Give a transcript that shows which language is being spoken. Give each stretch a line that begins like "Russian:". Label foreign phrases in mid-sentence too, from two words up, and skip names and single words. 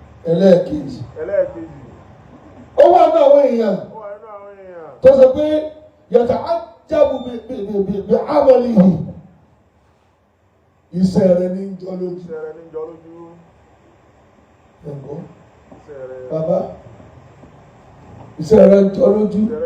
Yoruba: Ẹlẹ́ẹ̀kejì. Ó wà nínú àwọn èèyàn tó sọ pé
Arabic: يتعجب بـ، بـ، بـ، بـ، بعمله.
Yoruba: Iṣẹ́ rẹ ní jọ lójú. Ẹ gbọ́. Bàbá, iṣẹ́ rẹ jọ lójú.